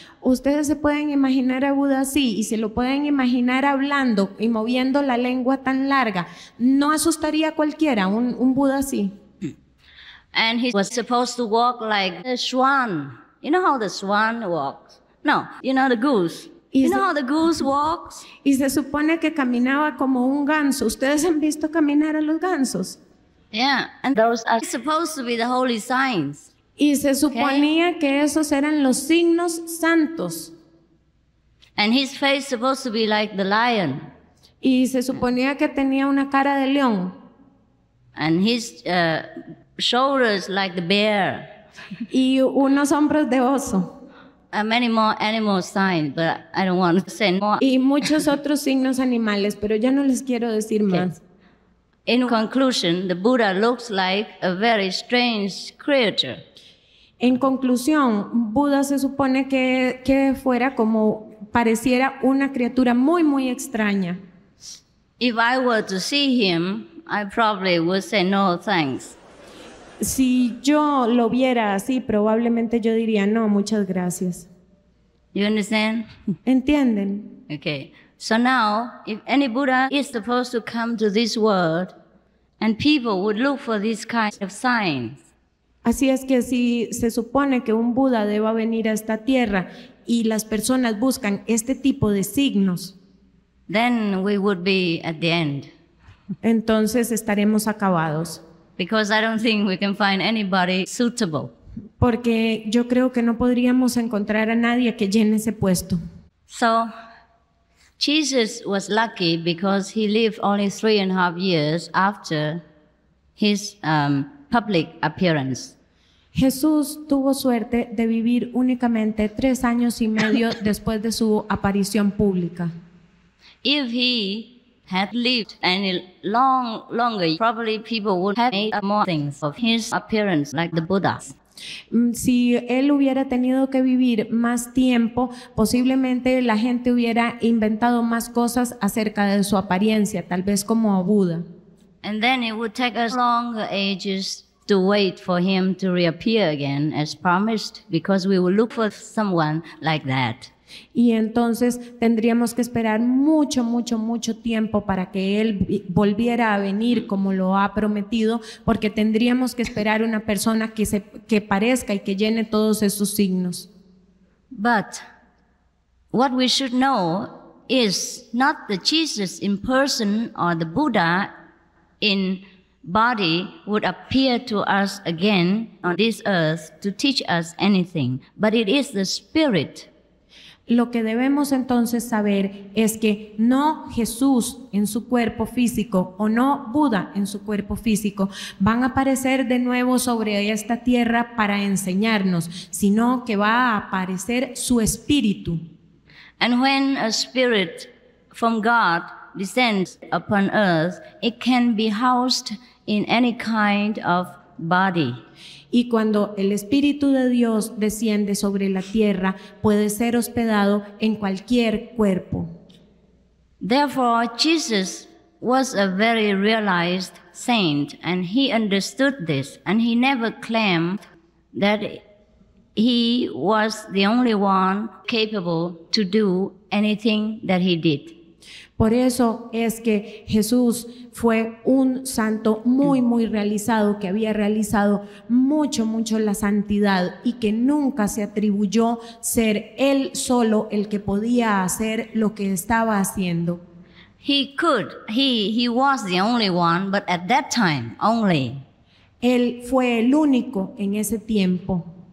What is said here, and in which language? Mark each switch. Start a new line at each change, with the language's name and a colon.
Spanish: Ustedes se pueden imaginar a Buda así y se lo pueden imaginar hablando y moviendo la lengua tan larga. ¿No asustaría a cualquiera un Buda así?
English: And he was supposed to walk like a swan. You know how the swan walks? No, you know the goose. You know how the goose walks?
Spanish: Y se supone que caminaba como un ganso. ¿Ustedes han visto caminar a los gansos?
English: Yeah, and those are supposed to be the holy signs.
Spanish: Y se suponía que esos eran los signos santos.
English: And his face supposed to be like the lion.
Spanish: Y se suponía que tenía una cara de león.
English: And his shoulders like the bear.
Spanish: Y unos hombros de oso.
English: Many more animal signs, but I don't want to say more.
Spanish: Y muchos otros signos animales, pero ya no les quiero decir más.
English: In conclusion, the Buddha looks like a very strange creature.
Spanish: En conclusión, Buda se supone que fuera como pareciera una criatura muy, muy extraña.
English: If I were to see him, I probably would say no thanks.
Spanish: Si yo lo viera así, probablemente yo diría no, muchas gracias.
English: You understand?
Spanish: ¿Entienden?
English: Okay. So now, if any Buddha is supposed to come to this world, and people would look for these kinds of signs,
Spanish: Así es que si se supone que un Buda deba venir a esta tierra y las personas buscan este tipo de signos,
English: then we would be at the end.
Spanish: entonces estaremos acabados.
English: Because I don't think we can find anybody suitable.
Spanish: Porque yo creo que no podríamos encontrar a nadie que llene ese puesto.
English: So, Jesus was lucky because he lived only 3.5 years after his public appearance.
Spanish: Jesús tuvo suerte de vivir únicamente 3 años y medio después de su aparición pública.
English: If he had lived any longer, probably people would have made up more things of his appearance, like the Buddha.
Spanish: Si él hubiera tenido que vivir más tiempo, posiblemente la gente hubiera inventado más cosas acerca de su apariencia, tal vez como Buda.
English: And then it would take us longer ages to wait for him to reappear again as promised, because we will look for someone like that.
Spanish: Y entonces tendríamos que esperar mucho tiempo para que Él volviera a venir como lo ha prometido, porque tendríamos que esperar una persona que parezca y que llene todos esos signos.
English: But what we should know is not the Jesus in person or the Buddha in body would appear to us again on this earth to teach us anything, but it is the Spirit.
Spanish: Lo que debemos entonces saber es que no Jesús en su cuerpo físico o no Buda en su cuerpo físico van a aparecer de nuevo sobre esta tierra para enseñarnos, sino que va a aparecer su espíritu.
English: And when a spirit from God descends upon earth, it can be housed in any kind of body.
Spanish: Y cuando el Espíritu de Dios desciende sobre la tierra, puede ser hospedado en cualquier cuerpo.
English: Therefore, Jesus was a very realized saint, and he understood this, and he never claimed that he was the only one capable to do anything that he did.
Spanish: Por eso es que Jesús fue un santo muy realizado, que había realizado mucho la santidad y que nunca se atribuyó ser él solo el que podía hacer lo que estaba haciendo.
English: He was the only one, but at that time only.
Spanish: Él fue el único en ese tiempo.